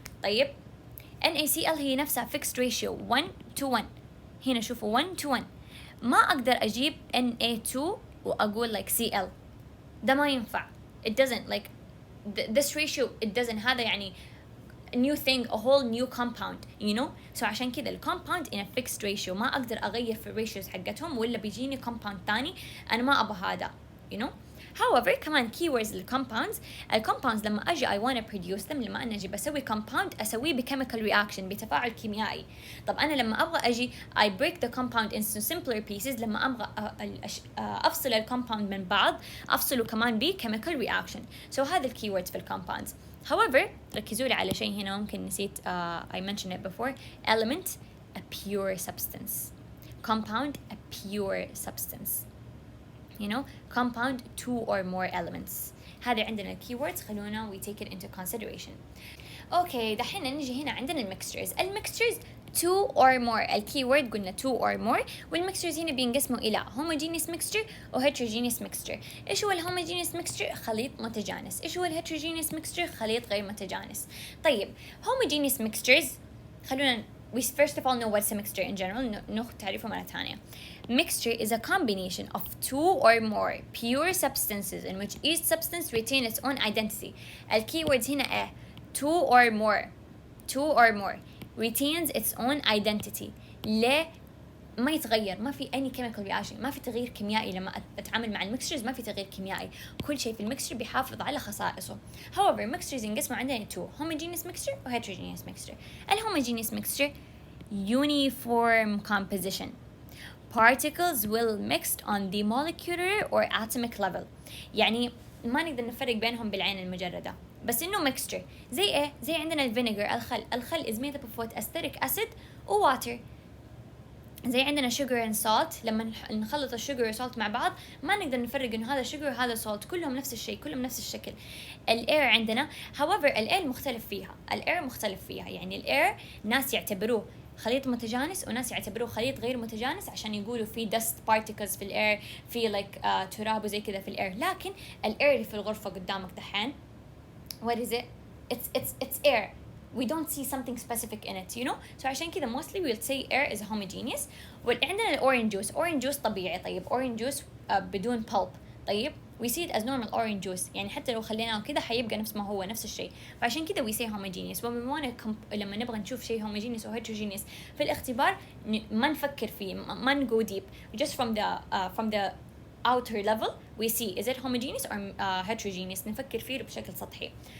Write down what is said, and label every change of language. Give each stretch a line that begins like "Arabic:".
Arabic: طيب NaCl هي نفسها
English: fixed ratio 1:1.
Arabic: هنا شوفوا 1:1. ما أقدر أجيب Na2 وأقول
English: like Cl.
Arabic: ده ما ينفع.
English: It doesn't like this ratio. It doesn't.
Arabic: هذا يعني
English: a new thing, a whole new compound, you know.
Arabic: So عشان كذا ال
English: compound in a fixed ratio
Arabic: ما أقدر أغير في الريشيوز حقتهم، ولا بيجيني compound ثاني أنا ما أبغى هذا،
English: you know.
Arabic: However كمان keywords لل compounds لما أجي
English: I wanna produce them،
Arabic: لما أنا أجي بسوي compound أسويه بchemical reaction، بتفاعل كيميائي. طب أنا لما أبغى أجي
English: I break the compound into simpler pieces،
Arabic: لما أبغى أفصل ال compound من بعض أفصله كمان chemical reaction. So هذا ال keywords في ال compounds. However ركزوا لي على شيء هنا ممكن نسيت.
English: I mentioned it before. Element a pure substance. Compound a pure substance. You know, compound two or more elements.
Arabic: هذه عندنا keywords، خلونا
English: we take it into consideration.
Arabic: Okay دحين نجي هنا عندنا الميكسترز.
English: الميكسترز two or more.
Arabic: الكيورد قلنا
English: two or more،
Arabic: والميكسترز هنا بينقسموا إلى
English: homogeneous mixture و heterogeneous mixture.
Arabic: إيش هو الhomogeneous mixture؟ خليط متجانس. إيش هو heterogeneous mixture؟ خليط غير متجانس. طيب
English: homogeneous mixtures، خلونا we first of all know what's a mixture in general.
Arabic: ناخذ تعريفه مرة ثانية.
English: Mixture is a combination of two or more pure substances in which each substance retains its own identity.
Arabic: الكيوردز هنا إيه؟
English: two or more retains its own identity.
Arabic: ليه؟ ما يتغير، ما في
English: any chemical reaction،
Arabic: ما في تغيير كيميائي. لما أتعامل مع الميكسترز ما في تغيير كيميائي، كل شيء في الميكستر بيحافظ على خصائصه.
English: However mixtures
Arabic: ينقسموا عندنا
English: two: homogeneous mixture و heterogeneous mixture. homogeneous mixture uniform composition. Particles will mixed on the molecular or atomic level.
Arabic: يعني ما نقدر نفرق بينهم بالعين المجردة، بس إنه mixture. زي إيه؟ زي عندنا الفينيجر، الخل
English: is made up of what؟
Arabic: acidic acid و water. زي عندنا
English: sugar and salt،
Arabic: لما نخلط الشوجر والسالت مع بعض ما نقدر نفرق إنه هذا sugar وهذا salt، كلهم نفس الشيء، كلهم نفس الشكل. الاير عندنا however الاير مختلف فيها، يعني الاير ناس يعتبروه خليط متجانس وناس يعتبروه خليط غير متجانس، عشان يقولوا في dust particles في الاير، في like تراب وزي كذا في الاير. لكن الاير اللي في الغرفة قدامك دحين
English: what is it؟ it's air. We don't see something specific in it, you know. So
Arabic: عشان كذا
English: mostly we'll say air is homogeneous.
Arabic: وعندنا الأورنج جوس.
English: orange juice
Arabic: طبيعي. طيب
English: orange juice
Arabic: بدون
English: pulp.
Arabic: طيب
English: we see it as normal orange juice،
Arabic: يعني حتى لو خليناه كذا حيبقى نفس ما هو، نفس الشيء. فعشان كذا
English: we say homogeneous.
Arabic: لما نبغى نشوف شيء homogeneous أو heterogeneous في الاختبار ما نفكر فيه، ما نgo deep.
English: Just from the outer level we see is it homogeneous or heterogeneous،
Arabic: نفكر فيه بشكل سطحي.